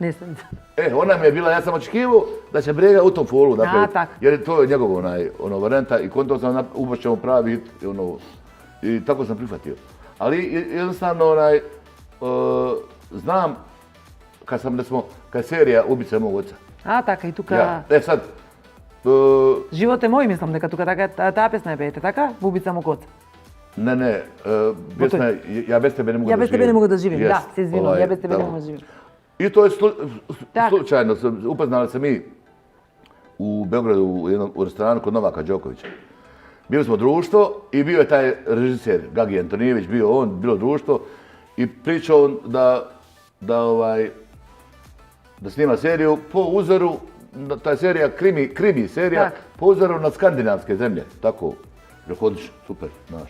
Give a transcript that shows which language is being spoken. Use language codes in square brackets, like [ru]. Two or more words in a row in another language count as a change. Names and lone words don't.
[bs] Ona mi je bila, ja sam očekivao da će Brega u tom folu napraviti, jer to je njegov varijanta i konto sam ubašćemo pravi hit i tako sam prihvatio. Ali jednostavno znam kad je serija Ubice mog oca. [mk] Така, и тука... [bs] Sad... [mk] Живот е мој, мислам, дека тука таа песна е пеете, така? Убица мог оца. Не, песна е Ја без тебе не мога да живеем. Ја без тебе не мога да живеем, да, се извинувам, ја без тебе не мога да живеем. [bs] I to je slučajno, upoznali se mi u Beogradu u restoranu kod Novaka Đokovića. Bili smo društvo i bio je taj režiser Gagi Antonijević, bio on, bilo društvo i pričao on da snima seriju po uzoru, ta serija krimi serija, po uzoru na skandinavske zemlje, tako, rekao odlično, super, znaš.